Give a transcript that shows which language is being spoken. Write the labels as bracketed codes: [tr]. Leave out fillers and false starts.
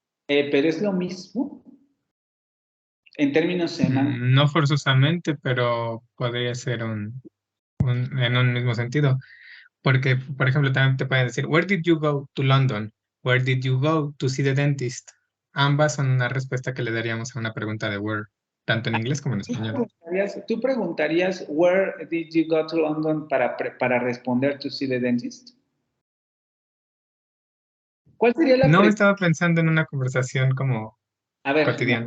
[es] pero es lo mismo en términos semánticos. No forzosamente, pero podría ser en un mismo sentido. Porque, por ejemplo, también te pueden decir, [en] where did you go to London? Where did you go to see the dentist? [es] Ambas son una respuesta que le daríamos a una pregunta de where, tanto en inglés como en español. ¿Tú preguntarías [en] where did you go to London [es] para responder [en] to see the dentist? [es] ¿Cuál sería la No pregunta? estaba pensando en una conversación como cotidiana.